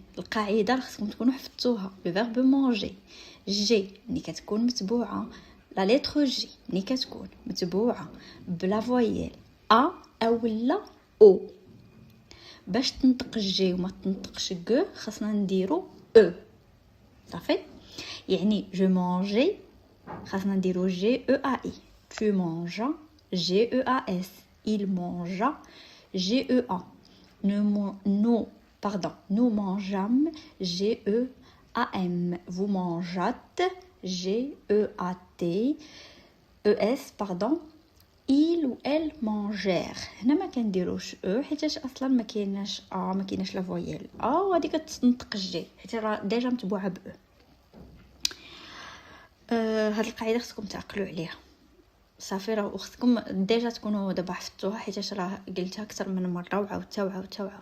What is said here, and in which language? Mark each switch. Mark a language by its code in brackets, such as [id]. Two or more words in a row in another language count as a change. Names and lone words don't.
[ar] القاعده خصكم تكونوا حفظتوها. [fr] le verbe manger j [ar] ملي كتكون متبوعه [fr] la lettre j [ar] ملي كتكون متبوعه [fr] par la voyelle a ou la e, [ar] باش تنطق جي وما تنطقش غ خاصنا نديرو او. صافي. يعني [fr] je mange [ar] خاصنا نديرو [fr] j e a i, tu manges j e a s, il mange j e a, nous mangeâmes j e a m, vous mangeâtes j e a t e s pardon, il ou elle mangèrent. [ar] هنا ما كنديروش او حيتاش اصلا ما كايناش ما كايناش [fr] la voyelle [ar] وغادي كتنطق جي حيت راه ديجا متبوعه ب هاد القاعده خصكم تعقلوا عليها. صافي راه خصكم ديجا تكونوا دابا حفظتوها حيتاش راه قلتها اكثر من مره وعاودتها.